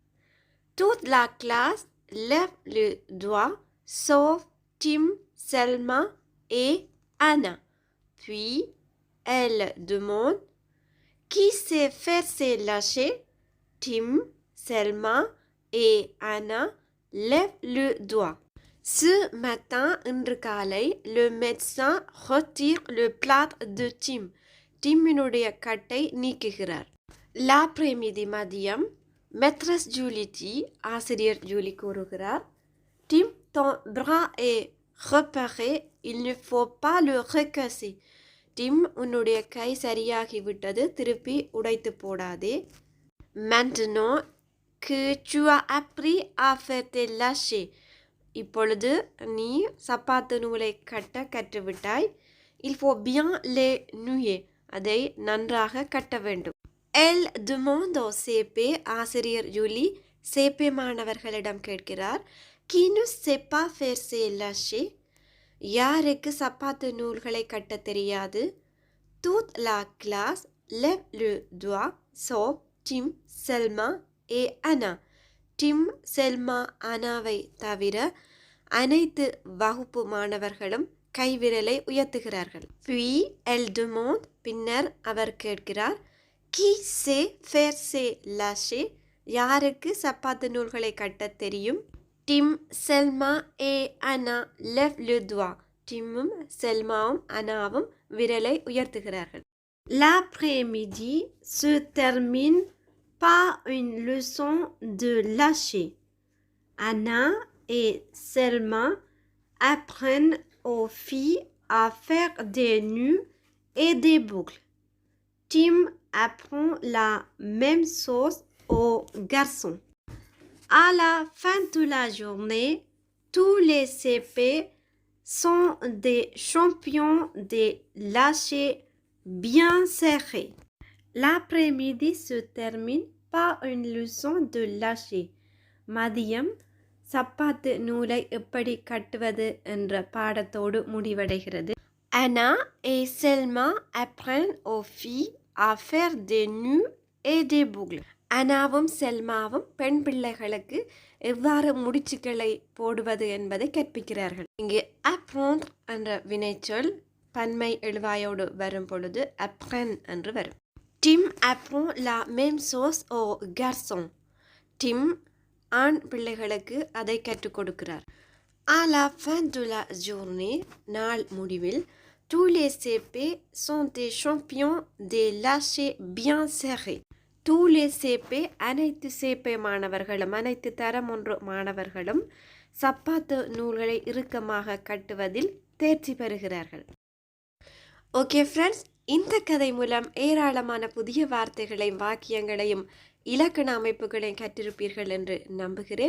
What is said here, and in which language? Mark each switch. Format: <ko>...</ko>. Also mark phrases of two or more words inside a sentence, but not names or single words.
<fr>Toute la classe lève le doigt, sauf Tim, Selma et Anna. Puis, elle demande: Qui sait faire ses lâchers? Tim, Selma et Anna lèvent le doigt. Ce matin,</fr> <ta>இன்று காலை,</ta> <fr>le médecin retire le plâtre de Tim.</fr> <ta>டிம்மினுடைய கட்டை நீக்குகிறார்.</ta> <fr>L'après-midi மதியம், maîtresse Julie dit,</fr> <ta>ஆசிரியர் ஜூலி கூறுகிறார்,</ta> <fr>Tim, ton bras est réparé, il ne faut pas le recasser. Tim,</fr> <ta>உன்னுடைய கை சரியாகிவிட்டது, திருப்பி உடைத்து போடாதே.</ta> <fr>Maintenant que tu as appris à faire tes lâchers,</fr> <ta>இப்பொழுது நீ சப்பாத்து நூலை கட்ட கற்றுவிட்டாய்.</ta> <fr>Il faut bien les nouer.</fr> <ta>அதை நன்றாக கட்ட வேண்டும்.</ta> <fr>Elle demande au CP.</fr> <ta>ஆசிரியர் ஜூலி CP மாணவர்களிடம் கேட்கிறார்.</ta> <fr>Qui ne sait pas faire ses lâchers?</fr> <ta>யாருக்கு சப்பாத்து நூல்களை கட்ட தெரியாது?</ta> <fr>Toute la classe lève le doigt, sauf Tim, Selma et Anna.</fr> <ta>டிம், செல்மா, அனாவை தவிர அனைத்து வகுப்பு மாணவர்களும் கைவிரலை உயர்த்துகிறார்கள்.</ta> <fr>Puis elle demande,</fr> <ta>பின்னர் அவர் கேட்கிறார்,</ta> <fr>Qui sait faire ses lâchers?</fr> <ta>யாருக்கு சப்பாத்து நூல்களை கட்ட தெரியும்?</ta> <fr>டிம், செல்மா et Anna lève le doigt.</fr> <ta>டிம்மும் செல்மாவும் அனாவும் விரலை உயர்த்துகிறார்கள்.</ta> <fr>L'après-midi se termine par une leçon de lâcher. Anna et Selma apprennent aux filles à faire des nœuds et des boucles. Tim apprend la même chose aux garçons. À la fin de la journée, tous les CP sont des champions des lâchers bien serrés. L'après-midi se termine par une leçon de lâcher.</fr> <ta>மதியம் சப்பாத்து நூலை எப்படி கட்டுவது என்ற பாடத்தோடு முடிவடைகிறது.</ta> <fr>Anna et Selma apprennent aux filles à faire des nœuds et des boucles.</fr> <ta>அனாவும் செல்மாவும் பெண் பிள்ளைகளுக்கு எவ்வாறு முடிச்சுக்களை போடுவது என்பதை கற்பிக்கிறார்கள். இங்கு apprendre என்ற வினைச்சொல் பன்மை எழுவாயோடு வரும் பொழுது apprendre என்று வரும்.</ta> <fr>Tim apprend la même chose aux garçons.</fr> <ta>Tim ஆண் பிள்ளைகளுக்கு அதை கற்றுக் கொடுக்கிறார்.</ta> <fr>À la fin de la journée,</fr> <ta>நாள் முடிவில்,</ta> <fr>Tous les CP sont des champions des lâchers bien serrés. Tous les CP</fr> <ta>அனைத்து CP மாணவர்களும் அனைத்து தரம் ஒன்று மாணவர்களும் சப்பாத்து நூல்களை இறுக்கமாக கட்டுவதில் தேர்ச்சி பெறுகிறார்கள்.</ta> <en>okay friends,</en> <ta>இந்த கதை மூலம் ஏராளமான புதிய வார்த்தைகளையும் வாக்கியங்களையும் இலக்கண அமைப்புகளையும் கற்றிருப்பீர்கள் என்று நம்புகிறேன்.</ta>